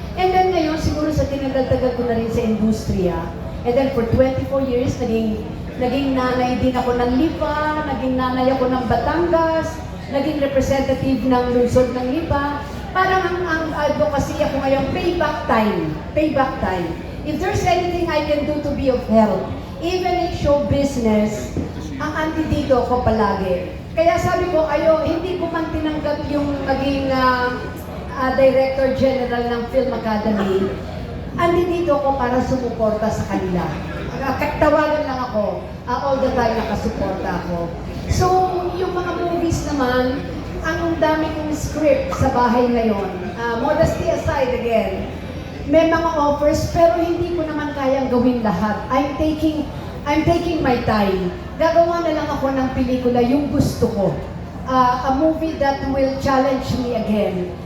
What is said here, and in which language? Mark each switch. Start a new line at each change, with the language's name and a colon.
Filipino: And then ngayon, siguro sa tinagal-tagal ko na rin sa industriya.
English: And then for 24 years,
Filipino: naging nanay din ako ng Lipa, naging nanay ako ng Batangas, naging representative ng lungsod ng Lipa. Parang ang advocacy ako ngayon, payback time.
English: Payback time. If there's anything I can do to be of help, even in show business,
Filipino: ang andito ko palagi. Kaya sabi ko, hindi ko man tinanggap yung maging Director General ng Film Academy. Andito ko para sumuporta sa kanila. Tawagan lang ako,
English: all the time
Filipino: nakasuporta ako. So, yung mga movies naman, ang dami kong script sa bahay ngayon.
English: Modesty aside again,
Filipino: may mga offers pero hindi ko naman kayang gawin lahat.
English: I'm taking my time.
Filipino: Gagawa na lang ako ng pelikula yung gusto ko.
English: A movie that will challenge me again.